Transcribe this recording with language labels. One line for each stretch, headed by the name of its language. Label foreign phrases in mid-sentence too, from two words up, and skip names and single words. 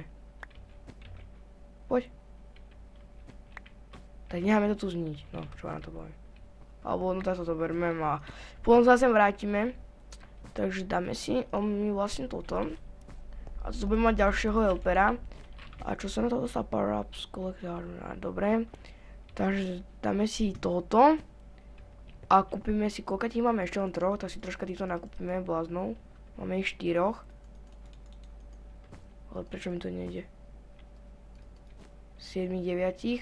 Slovak: Poď. Tak necháme to tu zniť, no, čo na to poviem. Alebo, no tak to berme a potom sa sem vrátime. Takže dáme si my vlastne toto. A tu budeme mať ďalšieho helpera. A čo sa na to dostal?
English: Power-ups, collector,
Slovak: dobre. Takže dáme si toto. A kúpime si, koľko tých máme ešte len 3, tak si troška týchto nakúpime, bláznou. Máme ich 4. Ale prečo mi to nejde? 7, 9.